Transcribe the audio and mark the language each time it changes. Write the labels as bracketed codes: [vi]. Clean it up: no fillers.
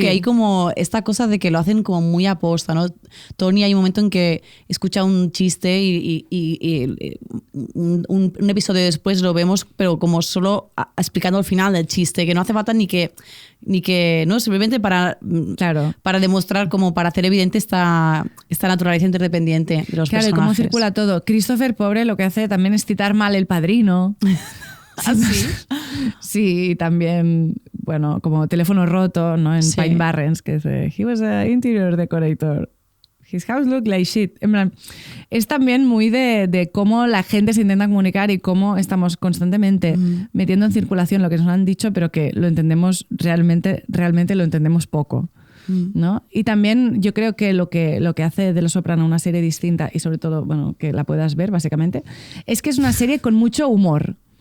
[es] Que hay como esta cosa de que lo hacen como muy aposta, ¿no? Tony hay un momento en que escucha un chiste y un episodio después lo vemos, pero como solo explicando el final del chiste, que no hace falta ni que no, simplemente para demostrar, como para hacer evidente esta naturaleza interdependiente de los personajes. Claro, y cómo circula todo. Christopher, pobre, lo que hace también es citar mal El Padrino. ¿Ah, sí? Sí, también, bueno, como Teléfono Roto, ¿no? En Pine Barrens, que dice, [en] he was an interior decorator. His house looked like shit. [es] En plan, es también muy de cómo la gente se intenta comunicar y cómo estamos constantemente metiendo en circulación lo que nos han dicho, pero que lo entendemos realmente lo entendemos poco, ¿no? Y también yo creo que lo que hace de Los Soprano una serie distinta y sobre todo, bueno, que la puedas ver básicamente, es que es una serie con mucho humor.